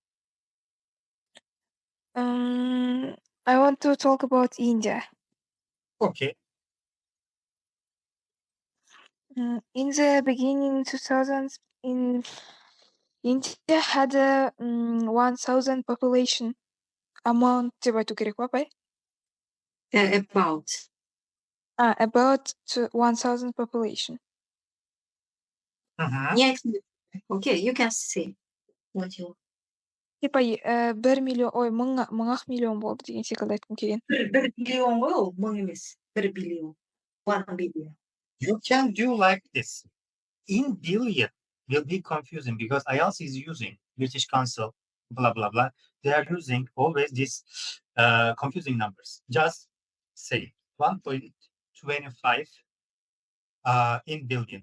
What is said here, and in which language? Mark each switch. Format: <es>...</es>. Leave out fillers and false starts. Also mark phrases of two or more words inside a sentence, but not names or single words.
<en>I want to talk about India. Okay. In the beginning 2000s, India had a 1,000 population.</en> <kk>Amount деп айту керек па апай?</kk> <en>About 1,000 population. Yes. Okay, you can say what you.</en> <kk>Типа 1 миллион, ой, 1000 миллион болды деген секілді айтқым келген. 1 миллион ғой ол, 1000 емес. 1 billion. 1 billion.</kk> <en>You can do like this. In billion will be confusing because IELTS is using British Council, blah, blah, blah. They are using always these confusing numbers. Just say 1.25 in billion.</en>